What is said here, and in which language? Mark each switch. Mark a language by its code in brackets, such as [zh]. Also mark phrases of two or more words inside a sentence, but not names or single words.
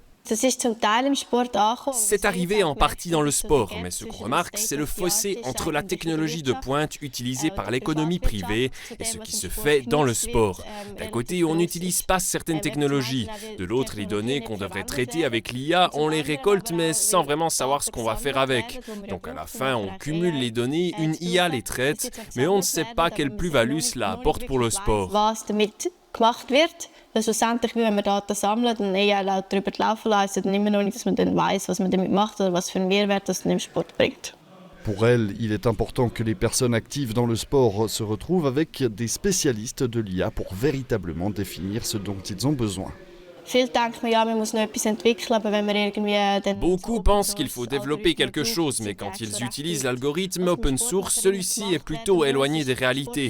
[fr] C'est arrivé en partie dans le sport, mais ce qu'on remarque, c'est le fossé entre la technologie de pointe utilisée par l'économie privée et ce qui se fait dans le sport. D'un côté, on n'utilise pas certaines technologies. De l'autre, les données qu'on devrait traiter avec l'IA, on les récolte, mais sans vraiment savoir ce qu'on va faire avec. Donc à la fin, on cumule les données, une IA les traite, mais on ne sait pas quelle plus-value cela apporte pour le sport. [de] Gemacht wird, dass schlussendlich, wenn wir Daten sammeln, dann eher laut darüber laufen lassen, dann immer noch nicht, dass man dann weiss, was man damit macht oder was für einen Mehrwert das im Sport bringt. [fr] Pour elle, il est important que les personnes actives dans le sport se retrouvent avec des spécialistes de l'IA pour véritablement définir ce dont ils ont besoin. Beaucoup pensent qu'il faut développer quelque chose, mais quand ils utilisent l'algorithme open source, celui-ci est plutôt éloigné des réalités.